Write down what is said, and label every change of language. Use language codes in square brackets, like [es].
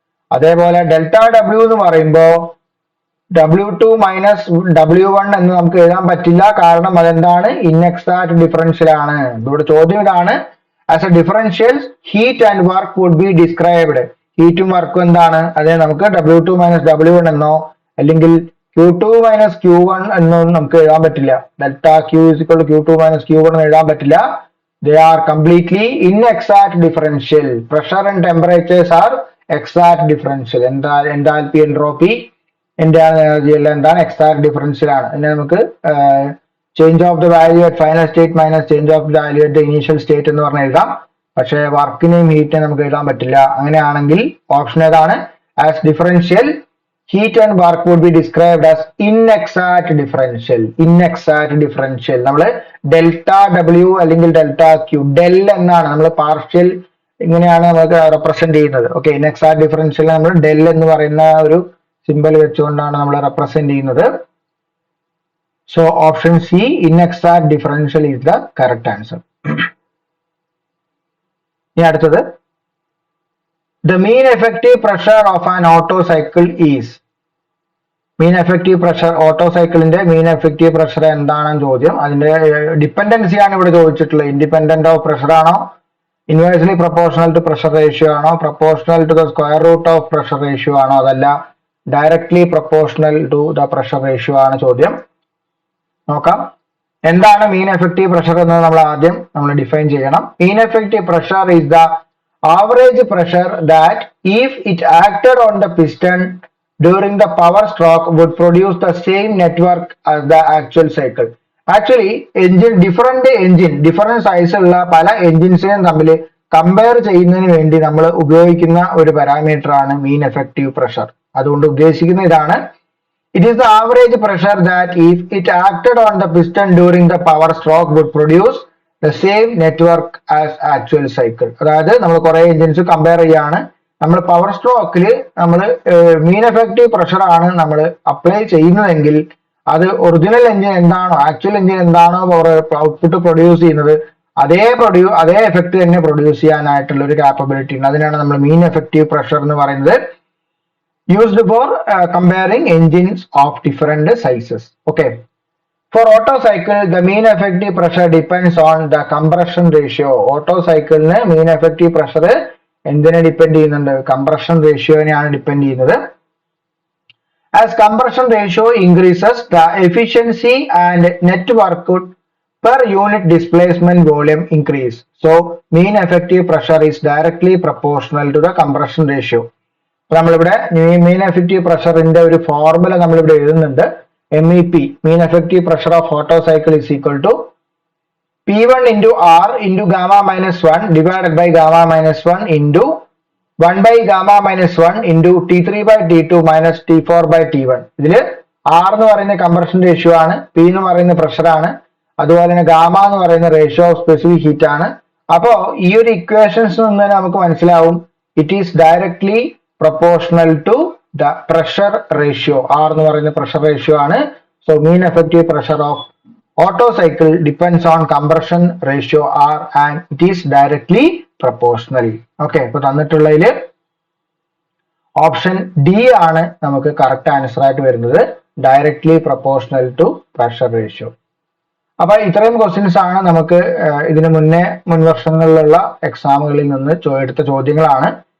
[ml] അതേപോലെ delta W എന്ന് പറയുമ്പോൾ W2 മൈനസ് W1 എന്ന് നമുക്ക് എഴുതാൻ പറ്റില്ല. കാരണം അതെന്താണ്? ഇൻഎക്സാക്ട് ഡിഫറൻഷ്യൽ ആണ്. ഇവിടെ ചോദ്യം ഇതാണ്, [en] As a differential heat and work would be described. [ml] ഹീറ്റും വർക്കും എന്താണ്? അതേ നമുക്ക് W2 മൈനസ് W1 എന്നോ അല്ലെങ്കിൽ Q2 മൈനസ് Q1 എന്നോ നമുക്ക് എഴുതാൻ പറ്റില്ല. Delta Q is equal to Q2 minus Q1 എന്ന് എഴുതാൻ പറ്റില്ല. [en] They are completely inexact differential. Pressure and temperatures are exact differential. Enthalpy, entropy, internal energy [ml] എല്ലാം എന്താണ്? എക്സാക്ട് ഡിഫറൻഷ്യൽ ആണ്. പിന്നെ നമുക്ക് [en] change of the value at final state minus change of the value at initial state [ml] എന്ന് പറഞ്ഞ് എഴുതാം. പക്ഷേ വർക്കിനെയും ഹീറ്റിനെയും നമുക്ക് എഴുതാൻ പറ്റില്ല. അങ്ങനെയാണെങ്കിൽ ഓപ്ഷൻ ഏതാണ്? [en] As differential heat and work would be described as inexact differential. [ml] ഇൻഎക്സാക്ട് differential നമ്മൾ ഡെൽറ്റ W അല്ലെങ്കിൽ ഡെൽറ്റ Q ഡെൽ എന്നാണ് നമ്മൾ പാർഷ്യൽ ഇങ്ങനെയാണ് നമുക്ക് റെപ്രസെന്റ് ചെയ്യുന്നത്. ഓക്കെ, ഇൻഎക്സാക്ട് ഡിഫറൻഷ്യൽ നമ്മൾ ഡെൽ എന്ന് പറയുന്ന ഒരു സിമ്പൽ വെച്ചുകൊണ്ടാണ് നമ്മൾ റെപ്രസെന്റ് ചെയ്യുന്നത്. [en] So option C inexact differential is the correct answer. [ml] ഇനി അടുത്തത് [en] the mean effective pressure of an Otto cycle is. [ml] Mean effective pressure auto സൈക്കിളിന്റെ മീൻ എഫക്റ്റീവ് പ്രഷർ എന്താണെന്ന് ചോദ്യം. അതിന്റെ ഡിപ്പെൻഡൻസി ആണ് ഇവിടെ ചോദിച്ചിട്ടുള്ളത്. ഇൻഡിപെൻഡന്റ് ഓഫ് പ്രഷർ ആണോ, inversely proportional to pressure ratio ആണോ, proportional to the square root of pressure ratio ആണോ, അതല്ല directly proportional to the pressure ratio ആണ് ചോദ്യം. നോക്കാം. എന്താണ് മീൻ എഫക്റ്റീവ് പ്രഷർ എന്ന് നമ്മൾ ആദ്യം ഡിഫൈൻ ചെയ്യണം. [en] Mean effective pressure is the average pressure that if it acted on the piston during the power stroke would produce the same network as the actual cycle. [ml] Actually different size ഉള്ള പല എൻജിൻസിനെയും തമ്മിൽ compare ചെയ്യുന്നതിന് വേണ്ടി നമ്മൾ ഉപയോഗിക്കുന്ന ഒരു parameter ആണ് മീൻ effective pressure. അതുകൊണ്ട് ഉദ്ദേശിക്കുന്ന ഇതാണ്, [en] it is the average pressure that if it acted on the piston during the power stroke would produce the same network as actual cycle. [ml] അതായത് നമ്മൾ കുറെ എഞ്ചിൻസ് കമ്പയർ ചെയ്യാണ്, നമ്മൾ പവർ സ്ട്രോക്കിൽ നമ്മൾ മീൻ എഫക്റ്റീവ് പ്രഷർ ആണ് നമ്മൾ അപ്ലൈ ചെയ്യുന്നതെങ്കിൽ അത് ഒറിജിനൽ എഞ്ചിൻ എന്താണോ, ആക്ച്വൽ എഞ്ചിൻ എന്താണോ ഔട്ട്പുട്ട് പ്രൊഡ്യൂസ് ചെയ്യുന്നത് അതേ എഫക്ട് തന്നെ പ്രൊഡ്യൂസ് ചെയ്യാനായിട്ടുള്ള ഒരു കാപ്പബിലിറ്റി ഉണ്ട്. അതിനാണ് നമ്മൾ മീൻ എഫക്റ്റീവ് പ്രഷർ എന്ന് പറയുന്നത്, [en] used for comparing engines of different sizes. Okay. For Otto cycle, the mean effective pressure depends on the compression ratio. [ml] Otto cycle ne mean effective pressure എന്തിനെ depend ചെയ്യുന്നുണ്ട്? Compression റേഷ്യോനെയാണ് depend ചെയ്യുന്നത്. [en] As compression ratio increases, the efficiency and net work per unit displacement volume increase. So, mean effective pressure is directly proportional to the compression ratio. [ml] നമ്മളിവിടെ മീൻ effective പ്രഷറിന്റെ ഒരു formula നമ്മളിവിടെ എഴുതുന്നുണ്ട്. [en] MEP mean effective pressure of Otto cycle is equal to P1 into R into gamma minus 1 divided by gamma minus 1 into 1 by gamma minus 1 into T3 by T2 minus T4 by T1. [ml] ഇതില് R എന്ന് പറയുന്ന compression ratio ആണ്, P എന്ന് പറയുന്ന pressure ആണ്, അതുപോലെ തന്നെ gamma എന്ന് പറയുന്ന റേഷ്യോ ഓഫ് സ്പെസിഫിക് ഹീറ്റ് ആണ്. അപ്പോ ഈ ഒരു ഇക്വേഷൻസ് നിന്ന് നമുക്ക് മനസ്സിലാവും [en] It is directly proportional to the pressure ratio. [ml] R എന്ന് പറയുന്ന പ്രഷർ റേഷ്യോ ആണ്. [en] So mean effective pressure of Otto cycle depends on compression ratio R and it is directly proportional. [ml] Okay, ഇപ്പൊ തന്നിട്ടുള്ളതില് ഓപ്ഷൻ ഡി ആണ് നമുക്ക് correct answer ആയിട്ട് വരുന്നത്, [en] Directly proportional to pressure ratio. [ml] അപ്പൊ ഇത്രയും ക്വസ്റ്റ്യൻസ് ആണ് നമുക്ക് ഇതിനു മുൻ വർഷങ്ങളിലുള്ള എക്സാമുകളിൽ നിന്ന് എടുത്ത ചോദ്യങ്ങളാണ്.